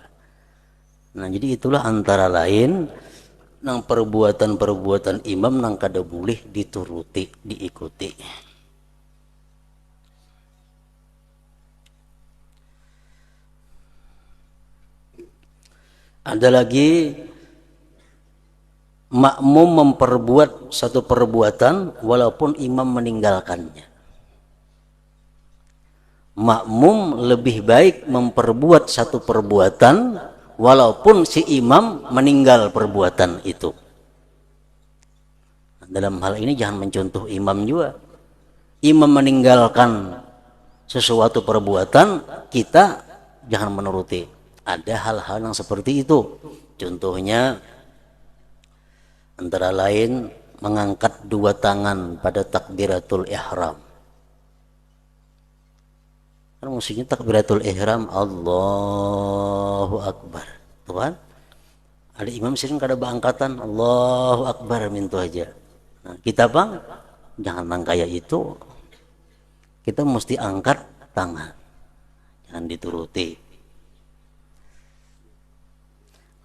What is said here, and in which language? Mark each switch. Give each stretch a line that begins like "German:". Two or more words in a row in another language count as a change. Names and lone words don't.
Indonesian: Nah jadi itulah antara lain nang perbuatan-perbuatan imam nang
Banjar: kada boleh
Indonesian: dituruti, diikuti. Ada lagi makmum memperbuat satu perbuatan walaupun imam meninggalkannya. Makmum lebih baik memperbuat satu perbuatan walaupun si imam meninggal perbuatan itu. Dalam hal ini jangan mencontoh imam juga. Imam meninggalkan sesuatu perbuatan, kita jangan menuruti. Ada hal-hal yang seperti itu. Contohnya antara lain mengangkat 2 tangan pada
Arabic: تكبيرة الإحرام.
Indonesian: Kan musiknya
Arabic: تكبيرة الإحرام الله أكبر.
Banjar: Tuhan, ada imam sering kada beangkatan
Arabic: الله أكبر
Banjar: mintu aja.
Indonesian: Nah, kita bang jangan nang kayak itu. Kita mesti angkat tangan. Jangan dituruti.